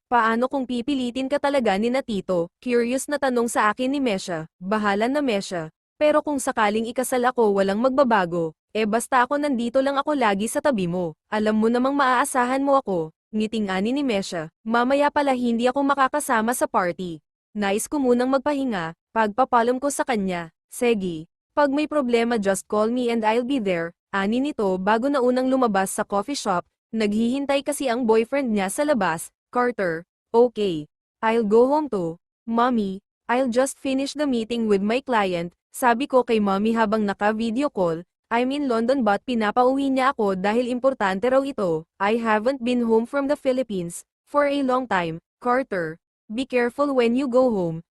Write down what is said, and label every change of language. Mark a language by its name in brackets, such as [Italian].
[Filipino] Paano kung pipilitin ka talaga ni na Tito? Curious na tanong sa akin ni Mesha. Bahala na, Mesha. Pero kung sakaling ikasal ako, walang magbabago. Basta ako nandito lang ako lagi sa tabi mo. Alam mo namang maaasahan mo ako. Ngiting ani ni Mesha. Mamaya pala hindi ako makakasama sa party. Nais ko munang magpahinga. Pagpapalam ko sa kanya. Sige. Pag may problema, [English] just call me and I'll be there. [Filipino] Ani nito bago na unang lumabas sa coffee shop. Naghihintay kasi ang boyfriend niya sa labas. [English] Carter. Okay. I'll go home too. Mommy, I'll just finish the meeting with my client. [Filipino] Sabi ko kay mommy habang naka-video call. [English] I'm in London but [Filipino] pinapauwi niya ako dahil importante raw ito. [English] I haven't been home from the Philippines for a long time. Carter, be careful when you go home.